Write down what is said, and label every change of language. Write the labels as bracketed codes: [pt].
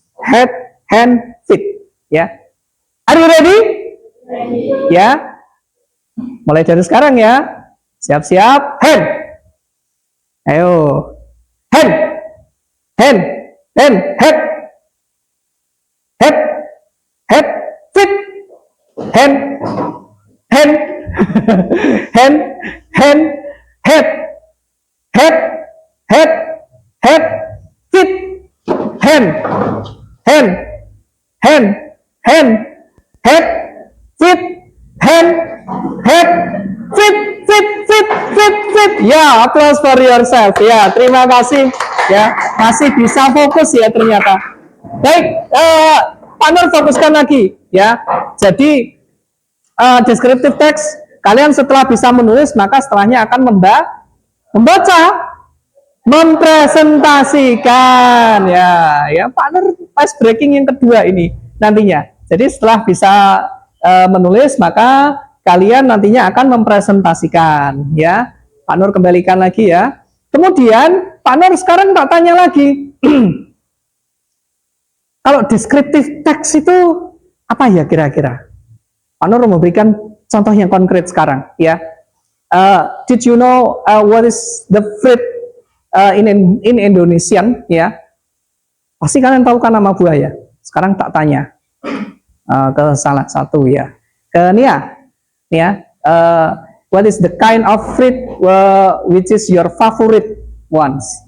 [en] Head, hand, feet ya. Are you ready? Ready. Ya. [id] Mulai dari sekarang ya. Siap-siap. [en] Hand. [id] Ayo. [en] Hand. Hand. Hand. Head. Head. Head. Feet. Hand. Hand. Hand. Hand. Head. Head. Head. Head. Feet. Hand. Hand. Hand. Hand. Head. Feet. Hand. Head. Feet. Feet. Feet. Feet. Feet. Ya, applause for yourself. [id] Ya, terima kasih. Ya, masih bisa fokus ya ternyata. Baik, Pak Nur fokuskan lagi ya. Jadi descriptive text Kalian setelah bisa menulis, maka setelahnya akan membaca, mempresentasikan. Ya, partner ice breaking yang kedua ini nantinya. Jadi setelah bisa menulis, maka kalian nantinya akan mempresentasikan. Ya, Pak Nur kembalikan lagi ya. Kemudian Pak Nur sekarang tak tanya lagi. Kalau deskriptif teks itu apa ya kira-kira? Pak Nur memberikan contoh yang konkret sekarang ya. [en] Did you know what is the fruit in Indonesian ya? [id] Pasti kalian tahu kan nama buah ya. Sekarang tak tanya ke salah satu ya. Ke Nia ya. [en] What is the kind of fruit which is your favorite ones?